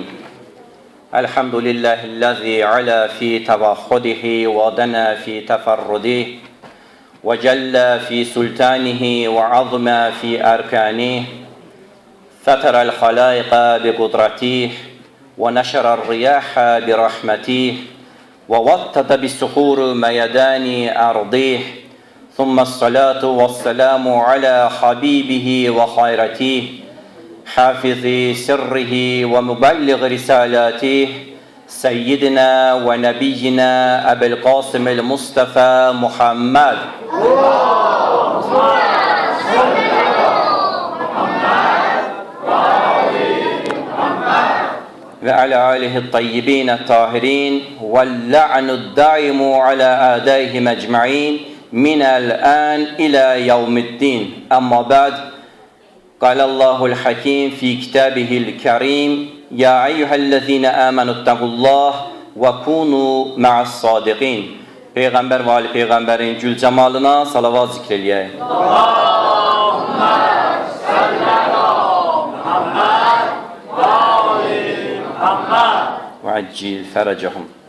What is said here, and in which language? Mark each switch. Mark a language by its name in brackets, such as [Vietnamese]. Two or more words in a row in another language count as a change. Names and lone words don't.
[Arabic] الحمد لله الذي علا في توحده ودنا في تفرده وجل في سلطانه وعظم في أركانه. فطر الخلائق بقدرته ونشر الرياح برحمته. ووطد بالسحور ميدان أرضيه ثم الصلاة والسلام على حبيبه وخيرته حافظ سره ومبلغ رسالاته سيدنا ونبينا أبي القاسم المصطفى محمد وعلى آله الطيبين الطاهرين واللعن الدائم على أعدائهم أجمعين من الآن إلى يوم الدين. أما بعد. قال الله الحكيم في كتابه الكريم يا أيها الذين آمنوا اتقوا الله وكونوا مع الصادقين. [Azerbaijani] Peygamber ve Ali Peygamberin gül cemalına salavat zikreleyək. [Arabic] وعجل فرجهم.